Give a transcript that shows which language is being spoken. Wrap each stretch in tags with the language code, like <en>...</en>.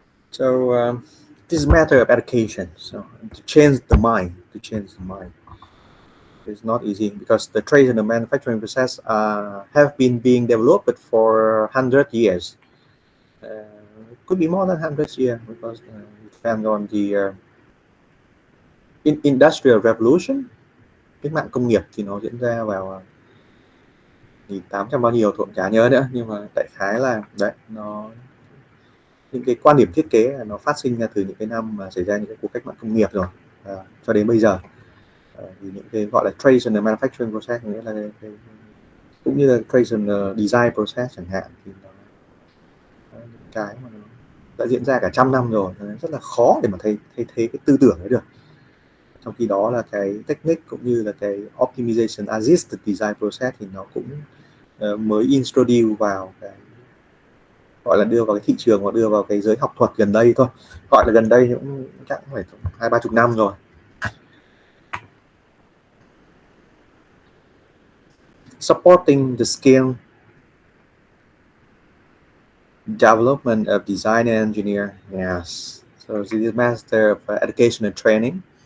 <en>So this is a matter of education. So to change the mind, it's not easy because the trade and the manufacturing process have been being developed for 100 years. It could be more than 100 years because it depends on the industrial revolution.</en> <vi>Cách mạng công nghiệp thì nó diễn ra vào 1800 bao nhiêu tôi cũng chả nhớ nữa, nhưng mà đại khái là đấy, nó những cái quan điểm thiết kế là nó phát sinh ra từ những cái năm mà xảy ra những cái cuộc cách mạng công nghiệp rồi cho đến bây giờ. Thì những cái gọi là traditional manufacturing process, nghĩa là cũng như là traditional design process chẳng hạn, thì những cái mà nó đã diễn ra cả trăm năm rồi, rất là khó để mà thay thế cái tư tưởng ấy được. Trong khi đó là cái technique cũng như là cái optimization assisted design process thì nó cũng mới introduce vào cái gọi là đưa vào cái thị trường và đưa vào cái giới học thuật gần đây thôi, gọi là gần đây cũng chắc phải 20-30 năm rồi.</vi> <en>Supporting the skill development of design and engineer. Yes, so this is master of education and training.</en>